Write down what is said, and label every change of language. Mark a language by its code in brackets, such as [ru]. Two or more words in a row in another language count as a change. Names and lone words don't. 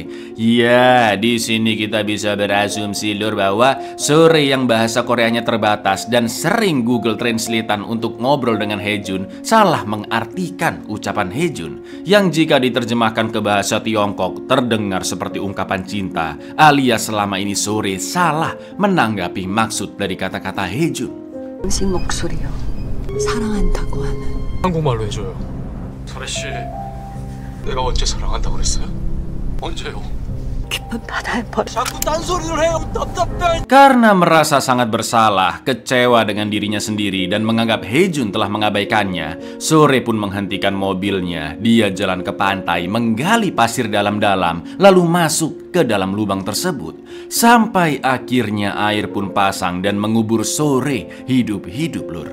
[id] Ya, di sini kita bisa berasumsi lur bahwa Sore yang bahasa Koreanya terbatas dan sering Google Translate-an untuk ngobrol dengan Hejun salah mengartikan ucapan Hejun yang jika diterjemahkan ke bahasa Tiongkok terdengar seperti ungkapan cinta, alias selama ini Sore salah menanggapi maksud dari kata-kata Hejun. [ko] 당신 목소리요. 사랑한다고 하는. 한국말로 해줘요. 설혜 씨, 내가 언제 사랑한다고 그랬어요? 언제요? 깊은 바다에 버려. 자꾸 딴소리를 해요. 답답해. [id] Karena merasa sangat bersalah, kecewa dengan dirinya sendiri dan menganggap Hejun telah mengabaikannya, Sore pun menghentikan mobilnya. Dia jalan ke pantai, menggali pasir dalam-dalam, lalu masuk ke dalam lubang tersebut. Sampai akhirnya air pun pasang dan mengubur Sore hidup-hidup lur.